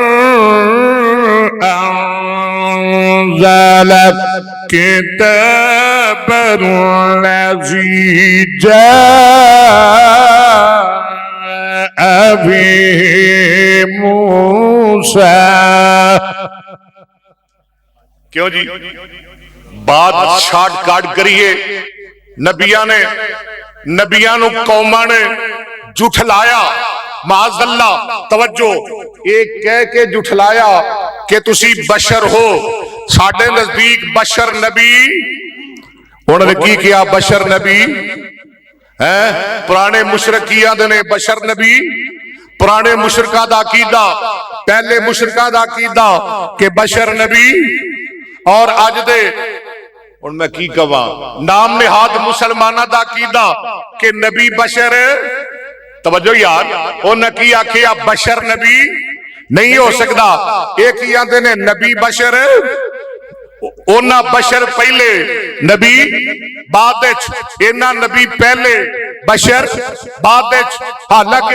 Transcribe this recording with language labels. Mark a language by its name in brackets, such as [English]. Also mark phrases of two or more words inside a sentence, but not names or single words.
[Arabic] أَنزَلَ الْكِتَابَ الَّذِي جَاءَ بِهِ مُوسَىٰ [Punjabi] کیوں جی بات شارٹ کاٹ کریے نبیاں نو قوماں نے جھٹلایا معاذ اللہ توجہ ایک کہہ کے جھٹلایا کہ تسی بشر ہو ساڈے نزدیک بشر نبی انہوں نے کی کیا بشر نبی پرانے مشرکیاں دے نے بشر نبی پرانے مشرکاں دا عقیدہ پہلے مشرکاں دا عقیدہ کہ بشر نبی اور اج دے ان میں کی کہاں نام نہاد مسلمانہ دا عقیدہ کہ نبی بشر توجہ یار انہاں کی آکھیا بشر نبی نہیں ہو سکتا ایک ہی آندے نے نبی بشر انہاں بشر پہلے نبی بعد انہاں نبی پہلے بشر بعد حالانکہ